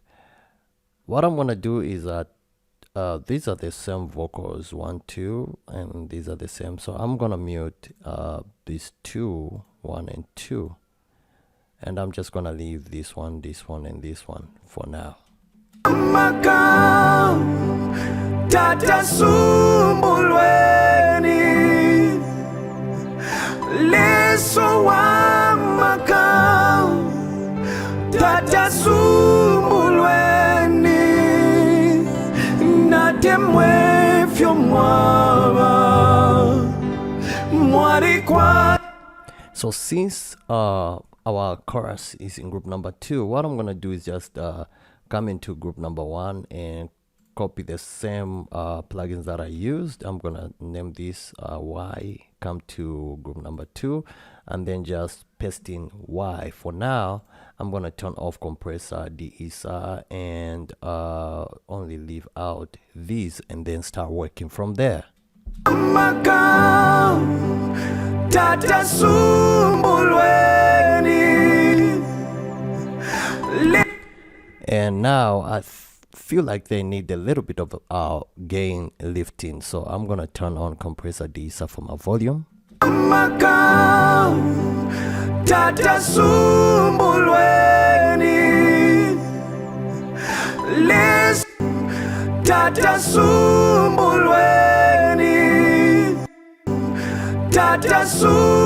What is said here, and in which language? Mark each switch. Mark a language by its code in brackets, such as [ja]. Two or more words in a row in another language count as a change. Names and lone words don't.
[en] What I'm going to do is that these are the same vocals, 1 2, and these are the same. So I'm going to mute these 2, 1 and 2, and I'm just going to leave this one, and this one for now. [bem] Tata sumbulweni, leso amaka tata sumbulweni, natemwe fyo mwaba mwari kwa. [en] So since our chorus is in group number 2, what I'm gonna do is just come into group number 1 and copy the same plugins that I used. I'm gonna name this Y, come to group number 2, and then just paste in Y. For now, I'm gonna turn off compressor, de-esser, and only leave out these, and then start working from there. [bem] Tata sumbulweni. [en] And now I feel like they need a little bit of gain lifting, so I'm gonna turn on compressor de-esser for my volume. [bem] Maka Tata Sumbulweni Les Tata Sumbulweni Tata Sumbulweni.